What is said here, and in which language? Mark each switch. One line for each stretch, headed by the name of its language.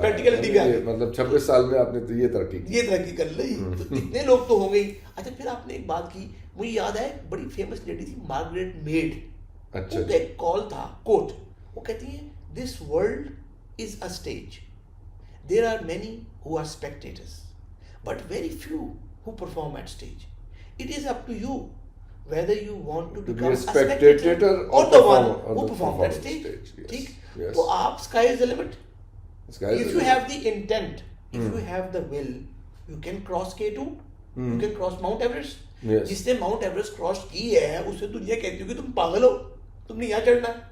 Urdu: Practicality پہ آ گئے. مطلب 26 سال میں آپ نے یہ ترقی کر لی. تو اتنے لوگ تو ہوں گے. اچھا پھر آپ نے ایک بات کی, مجھے یاد ہے, بڑی فیمس لیڈی تھی مارگریٹ میڈ. اچھا, ان کا ایک کال تھا, کوٹ, وہ کہتی ہیں this world
English: is a stage. There are many who are spectators, but very few who perform at stage. It is up to you whether you want to become a spectator or the one who performs at stage.
Urdu: ٹھیک, تو آپ
English: sky is the limit. If you have the intent, if you have the will, you can cross K2, you can cross Mount Everest. Yes.
Urdu: جس نے Mount Everest cross کی ہے اسے دنیا کہتی ہو کہ تم پاگل ہو, تم نے یہاں چڑھنا ہے.